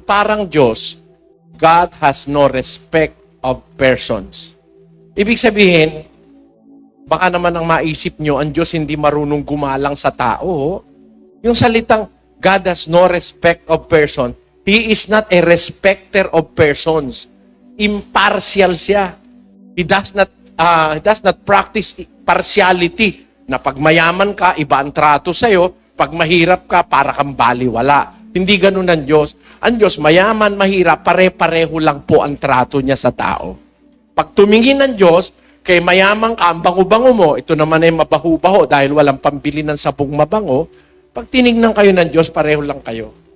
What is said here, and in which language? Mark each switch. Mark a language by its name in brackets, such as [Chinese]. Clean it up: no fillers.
[English] Parang Diyos, God has no respect of persons. [Filipino] Ibig sabihin, baka naman ang maisip nyo, ang Diyos hindi marunong gumalang sa tao. [English] Yung salitang, God has no respect of persons, He is not a respecter of persons. Impartial siya. He does not practice partiality. [Filipino] Na pag mayaman ka, iba ang trato sa'yo. Pag mahirap ka, para kang baliwala. Hindi ganun ang Diyos. Ang Diyos, mayaman, mahirap, pare-pareho lang po ang trato niya sa tao. Pag tumingin ng Diyos, kay mayaman ka, ang bango-bango mo, ito naman ay mabaho-baho dahil walang pambili ng sabong mabango, pag tinignan kayo ng Diyos, pareho lang kayo.